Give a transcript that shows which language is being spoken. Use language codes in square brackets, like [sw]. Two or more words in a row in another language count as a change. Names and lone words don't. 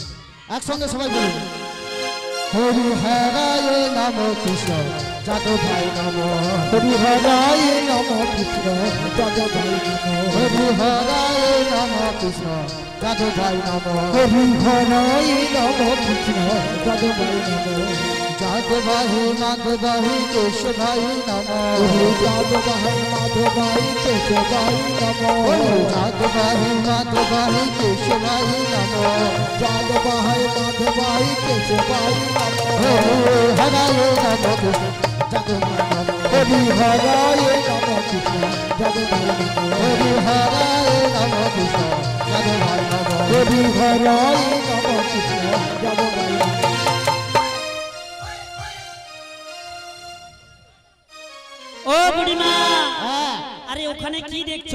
[bn] একসঙ্গে সবাই বলুন [sa] হরি হরায় নম কৃষ্ণ যাদব ভাই নম। হরি হরায় নম কৃষ্ণ যাদব ভাই নম। হরি হরায় নম কৃষ্ণ যাদব ভাই নম। হরি হরায় নম কৃষ্ণ যাদব ভাই নম। যাদবাহি মাধবাহি কেশবাই নম। যাদবাহি মাধবাহি কেশবাই নম। যাদবাহি মাধবাহি কেশবাই নম। যাদবাহি মাধবাহি কেশবাই নম। হরায় নম কৃষ্ণ যাদবাই নম। হরি হরায় নম কৃষ্ণ যাদবাই নম। হরি হরায় নম কৃষ্ণ যাদবাই নম। হরি হরায় নম কৃষ্ণ যাদবাই নম। [bn] ও বুড়িমা, আরে ওখানে কি দেখছো?